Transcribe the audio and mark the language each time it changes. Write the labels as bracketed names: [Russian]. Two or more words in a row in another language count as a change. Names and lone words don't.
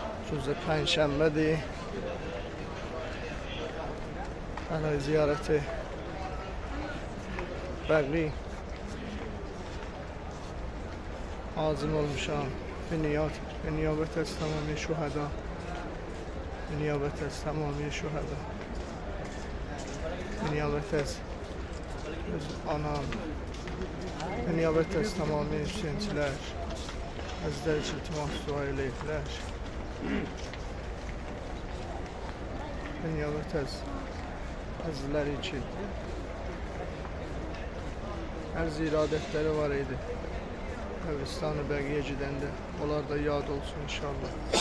[Persian] روز پنجشنبه برای زیارت بقی عازم olmuşam به نیابت از تمامی شهدا، به نیابت از تمامی شهدا، به نیابت از آنان، به نیابت از تمامی [Azerbaijani] hüseyinçiler Əzizlər üçün iltimas dua eləyirlər. Və niyabət əzizlər üçün ərz iradətləri var idi. Qəbristanı Bəqiyə gedəndə onlar da yad olsun inşallah.